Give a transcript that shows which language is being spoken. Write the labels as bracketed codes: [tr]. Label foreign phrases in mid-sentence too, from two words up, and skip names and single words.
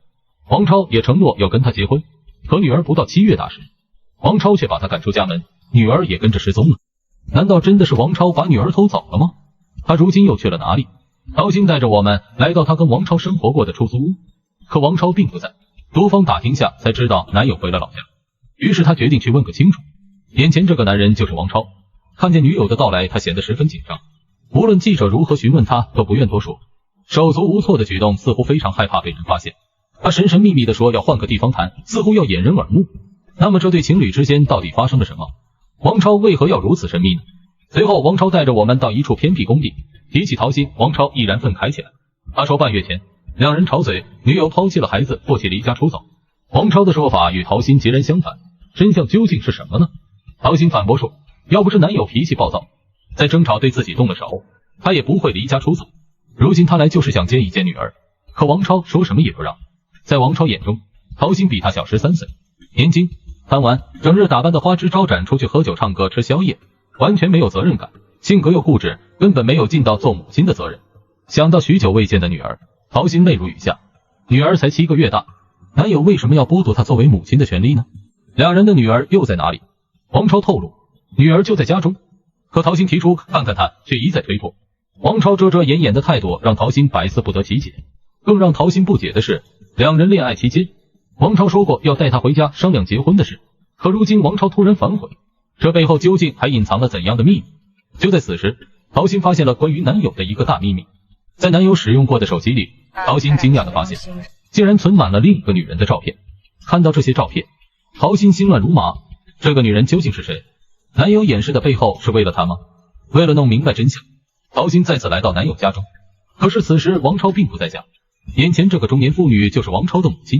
[zh] 王超也承諾要跟她結婚，可女兒不到7月大時，王超卻把她趕出家門，女兒也跟着失蹤了。難道真的是王超把女兒偷走了嗎？他如今又去了哪裡？陶心帶着我們來到他跟王超生活過的出租屋，可王超並不在，多方打听下才知道男友回了老家。於是他決定去問個清楚。眼前這個男人就是王超，看見女友的到來，他顯得十分緊張，無論記者如何詢問他都不願多說，手足無措的舉動似乎非常害怕被人發現。他神神秘秘地說要換個地方談，似乎要掩人耳目。那麼這對情侶之間到底發生了什麼？王超為何要如此神秘呢？隨後王超帶着我們到一處偏僻工地，提起陶心，王超毅然憤慨起來。他說半月前兩人吵嘴，女友拋棄了孩子，迫切離家出走。王超的說法與陶心截然相反，真相究竟是什麼呢？陶心反駁說，要不是男友脾氣暴躁，在爭吵对自己動了手，他也不會離家出走。如今他來就是想見一見女兒，可王超說什麼也不讓。在王超眼中，陶心比他小13歲，年輕貪玩，整日打扮的花枝招展，出去喝酒唱歌吃宵夜，完全没有責任感，性格又固執，根本沒有盡到做母親的責任。想到許久未見的女兒，陶心淚如雨下。女兒才7個月大，男友為什麼要剝奪她作為母親的權利呢？兩人的女兒又在哪裡？王超透露，女兒就在家中，可陶心提出看看她，卻一再推脫。王超遮遮掩掩的態度讓陶心百思不得其解。更讓陶心不解的是，兩人戀愛期間，王超說過要帶她回家商量結婚的事，可如今王超突然反悔，這背後究竟還隱藏了怎樣的秘密？就在此時，陶心發現了關於男友的一個大秘密。在男友使用過的手機裡，陶心驚訝地發現，竟然存滿了另一個女人的照片。看到這些照片，陶心心亂如麻。這個女人究竟是誰？男友掩飾的背後是為了她嗎？為了弄明白真相，陶心再次來到男友家中。可是此時王超並不在家，眼前這個中年婦女就是王超的母親。